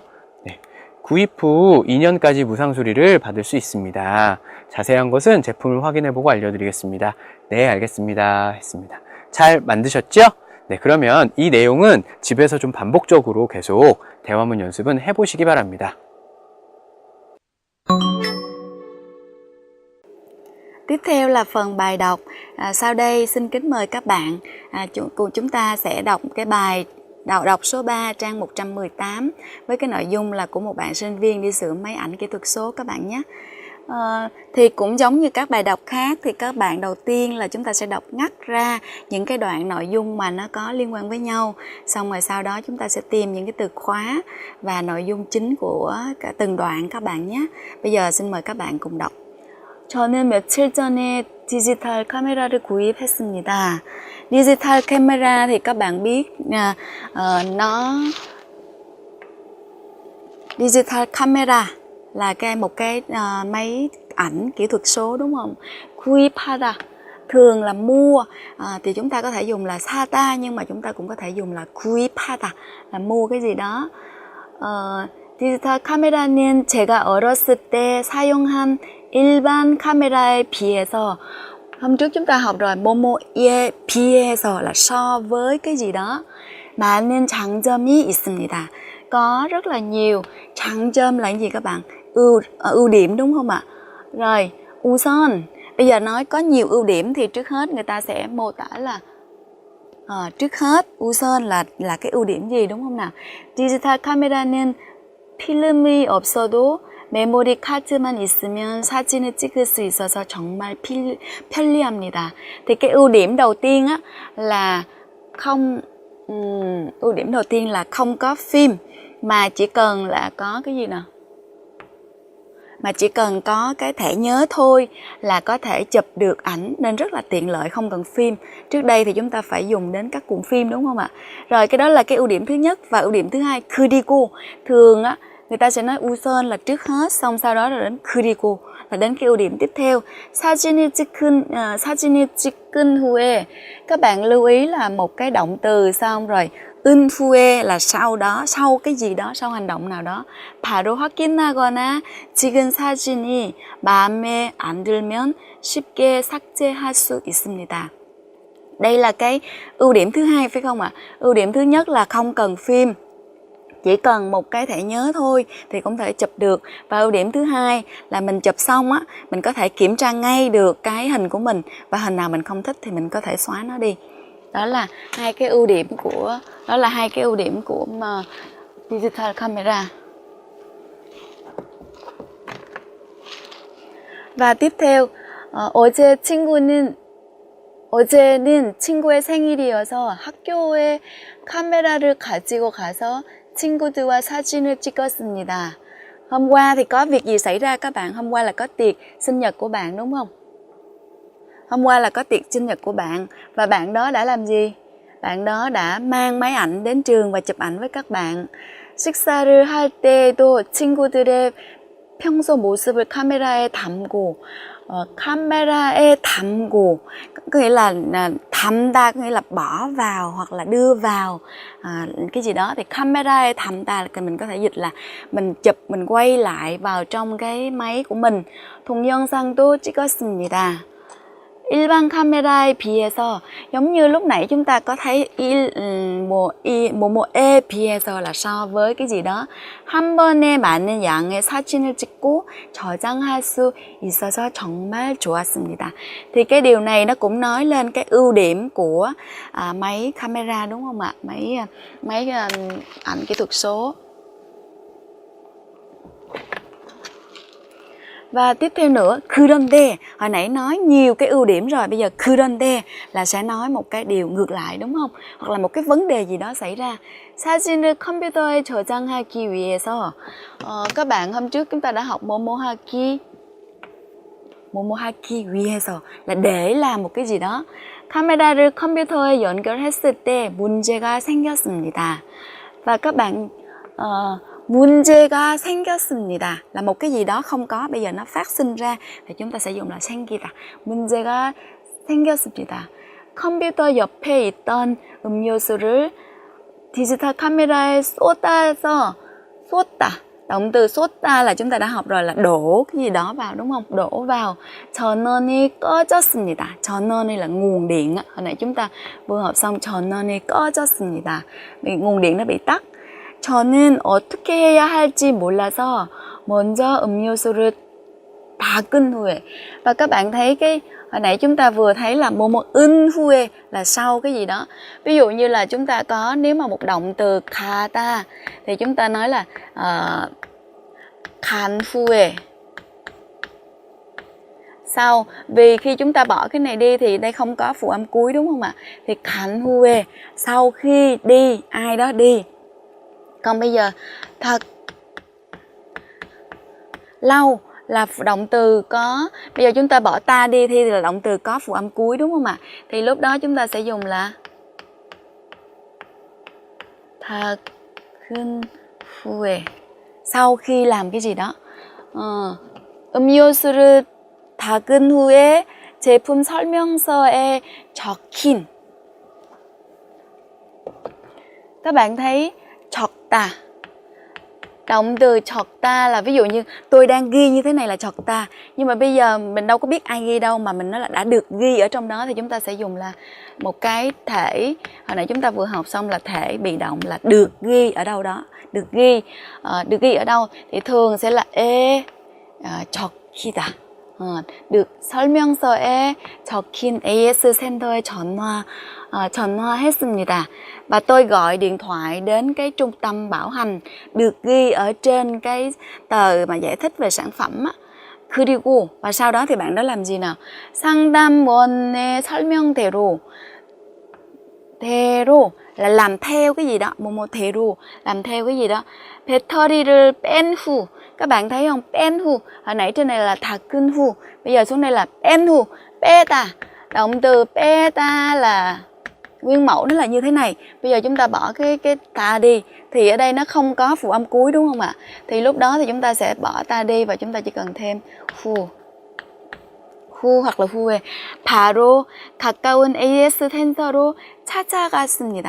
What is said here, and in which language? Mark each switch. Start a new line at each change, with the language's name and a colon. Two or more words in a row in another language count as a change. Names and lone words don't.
Korean: 네, 구입 후 2년까지 무상 수리를 받을 수 있습니다. 자세한 것은 제품을 확인해보고 알려드리겠습니다. 네, 알겠습니다. 했습니다. 잘 만드셨죠? 네, 그러면 이 내용은 집에서 좀 반복적으로 계속 대화문 연습은 해보시기 바랍니다.
Vietnamese: Tiếp theo là phần bài đọc. Sau đây xin kính mời các bạn cùng chúng ta sẽ đọc cái bài đọc số 3 trang 118 với cái nội dung là của một bạn sinh viên đi sửa máy ảnh kỹ thuật số các bạn nhé. Thì cũng giống như các bài đọc khác thì các bạn đầu tiên là chúng ta sẽ đọc ngắt ra những cái đoạn nội dung mà nó có liên quan với nhau, xong rồi sau đó chúng ta sẽ tìm những cái từ khóa và nội dung chính của cả từng đoạn các bạn nhé. Bây giờ xin mời các bạn cùng đọc.
Korean: 저는 며칠 전에 디지털 카메라를 구입했습니다. 디지털 카메라
Vietnamese: thì các bạn biết
English: digital camera
Vietnamese: là một cái máy ảnh kỹ thuật số đúng không? 구입하다 thường là mua, thì chúng ta có thể dùng là 사다 nhưng mà chúng ta cũng có thể dùng là 구입하다 là mua cái gì đó.
Korean: 디지털 카메라는 제가 어렸을 때 사용한 일반 카메라에 비해서,
Vietnamese: hôm trước chúng ta học rồi,
Korean: 뭐뭐에 비해서
Vietnamese: là so với cái gì đó,
Korean: 많은 장점이 있습니다.
Vietnamese: Có rất là nhiều. 장점 là gì các bạn? Ưu điểm đúng không ạ? Rồi, 우선, bây giờ nói có nhiều ưu điểm thì trước hết người ta sẽ mô tả là trước hết, 우선 là cái ưu điểm gì đúng không nào?
Korean: 디지털 카메라는 필름이 없어도 메모리 카드만 있으면 사진을 찍을 수 있어서 정말 편리합니다.
Vietnamese: Thì cái ưu điểm đầu tiên á là không có phim mà chỉ cần là có cái gì nào? Mà chỉ cần có cái thẻ nhớ thôi là có thể chụp được ảnh, nên rất là tiện lợi, không cần phim. Trước đây thì chúng ta phải dùng đến các cuộn phim đúng không ạ? Rồi cái đó là cái ưu điểm thứ nhất. Và ưu điểm thứ hai, 그리고 thường á người ta sẽ nói 우선 là trước hết, xong sau đó là đến 그리고 là đến cái ưu điểm tiếp theo.
Korean: 사진을 찍은 후에,
Vietnamese: các bạn lưu ý là một cái động từ xong rồi
Korean: 은 후에
Vietnamese: là sau đó, sau cái gì đó, sau hành động nào đó.
Korean: 바로 확인하거나 찍은 사진이 마음에 안 들면 쉽게 삭제할 수 있습니다.
Vietnamese: Đây là cái ưu điểm thứ hai phải không ạ? Ưu điểm thứ nhất là không cần phim, chỉ cần một cái thẻ nhớ thôi thì cũng thể chụp được. Và ưu điểm thứ hai là mình chụp xong á, mình có thể kiểm tra ngay được cái hình của mình, và hình nào mình không thích thì mình có thể xóa nó đi. Đó là hai cái ưu điểm của digital camera. Và tiếp theo,
Korean: 어제는 친구의 생일이어서 학교에 카메라를 가지고 가서 친구들과 사진을 찍었습니다.
Vietnamese: Hôm qua thì có việc gì xảy ra các bạn? Hôm qua là có tiệc sinh nhật của bạn đúng không? Hôm qua là có tiệc sinh nhật của bạn, và bạn đó đã làm gì? Bạn đó đã mang máy ảnh đến trường và chụp ảnh với các bạn.
Korean: 식사를 할 때도 친구들의 평소 모습을 카메라에 담고, 카메라에 담고
Vietnamese: có nghĩa là 담다, có nghĩa là bỏ vào hoặc là đưa vào cái gì đó, thì
Korean: camera에 담다
Vietnamese: là mình có thể dịch là mình chụp, mình quay lại vào trong cái máy của mình.
Korean: 동영상도 찍었습니다. 일반 카메라에 비해서,
Vietnamese: giống như lúc nãy chúng ta có thấy
Korean: 뭐뭐에 비해서
Vietnamese: là so với cái gì đó,
Korean: 한 번에 많은 양의 사진을 찍고 저장할 수 있어서 정말 좋았습니다.
Vietnamese: Thì cái điều này nó cũng nói lên cái ưu điểm của máy camera đúng không ạ? Máy ảnh kỹ thuật số. Và tiếp theo nữa, 그런데, hồi nãy nói nhiều cái ưu điểm rồi, bây giờ 그런데 là sẽ nói một cái điều ngược lại đúng không? Hoặc là một cái vấn đề gì đó xảy ra.
Korean: 사진을 컴퓨터에 저장하기 위해서,
Vietnamese: các bạn hôm trước chúng ta đã học
Korean: 뭐뭐하기 위해서
Vietnamese: là để làm một cái gì đó.
Korean: 카메라를 컴퓨터에 연결했을 때 문제가 생겼습니다.
Vietnamese: Và các bạn
Korean: 문제가 생겼습니다
Vietnamese: là một cái gì đó không có, bây giờ nó phát sinh ra thì chúng ta sẽ dùng là 생기다.
Korean: 문제가 생겼습니다. 컴퓨터 옆에 있던 음료수를 디지털 카메라에 쏟다.
Vietnamese: Động từ 쏟다 là chúng ta đã học rồi, là đổ cái gì đó vào đúng không? Đổ vào.
Korean: 전원이 꺼졌습니다. 전원이
Vietnamese: là nguồn điện. Hồi nãy chúng ta vừa học xong
Korean: 전원이 꺼졌습니다.
Vietnamese: Nguồn điện nó bị tắt.
Korean: 저는 어떻게 해야 할지 몰라서 먼저 음료수를 닦은 후에.
Vietnamese: Và các bạn thấy cái hồi nãy chúng ta vừa thấy là
Korean: 은 후에
Vietnamese: là sau cái gì đó. Ví dụ như là chúng ta có, nếu mà một động từ 가다 thì chúng ta nói là
Korean: 간 후에.
Vietnamese: Sau, vì khi chúng ta bỏ cái này đi thì đây không có phụ âm cuối đúng không ạ?
Korean: Thì 간 후에,
Vietnamese: sau khi đi, ai đó đi. Còn bây giờ thật lâu là động từ có, bây giờ chúng ta bỏ ta đi thì là động từ có phụ âm cuối đúng không ạ? Thì lúc đó chúng ta sẽ dùng là
Korean: 닦은 후에,
Vietnamese: sau khi làm cái gì đó.
Korean: 음료수를 닦은 후에 제품 설명서에 적힌.
Vietnamese: Các bạn thấy 적다, động từ 적다 là ví dụ như tôi đang ghi như thế này là 적다, nhưng mà bây giờ mình đâu có biết ai ghi đâu, mà mình nói là đã được ghi ở trong đó, thì chúng ta sẽ dùng là một cái thể. Hồi nãy chúng ta vừa học xong là thể bị động là được ghi ở đâu đó, được ghi ở đâu thì thường sẽ là 적히다.
Korean: được 설명서에 적힌 AS 센터에 전화했습니다.
Vietnamese: Và tôi gọi điện thoại đến cái trung tâm bảo hành, được ghi ở trên cái tờ mà giải thích về sản phẩm á. 그리고, và sau đó thì bạn đó làm gì nào?
Korean: 상담원의 설명대로,
Vietnamese: là làm theo cái gì đó, 대로 làm theo cái gì đó.
Korean: 배터리를 뺀 후,
Vietnamese: các bạn thấy không?
Korean: 뺀 후,
Vietnamese: hồi nãy trên này là
Korean: 닦은 후,
Vietnamese: bây giờ xuống đây là
Korean: 뺀 후,
Vietnamese: 빼다. Động từ 빼다 là Nguyên mẫu nó là như thế này. Bây giờ chúng ta bỏ cái ta đi, thì ở đây nó không có phụ âm cuối đúng không ạ? Thì lúc đó thì chúng ta sẽ bỏ ta đi và chúng ta chỉ cần thêm 후 hoặc là
Korean: 후에 바로 가까운 AS 센터로 찾아갔습니다.